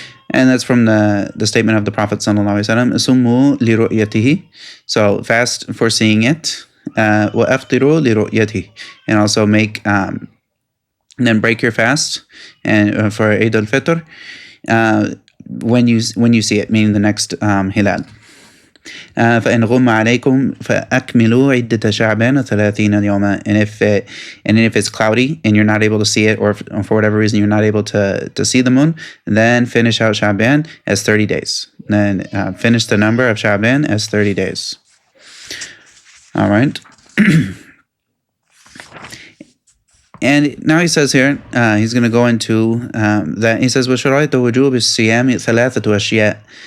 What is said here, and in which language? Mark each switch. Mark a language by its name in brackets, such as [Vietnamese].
[English] And that's from the statement of the Prophet sallallahu alaihi wasallam, [Arabic] "Summu li ru'yatihi," [English] so fast for seeing it, [Arabic] wa aftiru li ru'yatihi, [English] and also make then break your fast and for Eid al-Fitr when you see it, meaning the next hilal. [Arabic] فإن غم عليكم فأكملوا عدة شعبان 30 يوما. [English] And if it's cloudy and you're not able to see it, or for whatever reason you're not able to see the moon, then finish out Sha'ban as 30 days. Then finish the number of Sha'ban as 30 days. All right. And now he says here, he's going to go into that. He says, [Arabic] وَشَرَائِطُ وُجُوبِ الصِّيَامِ ثَلَاثَةُ أَشْيَاء.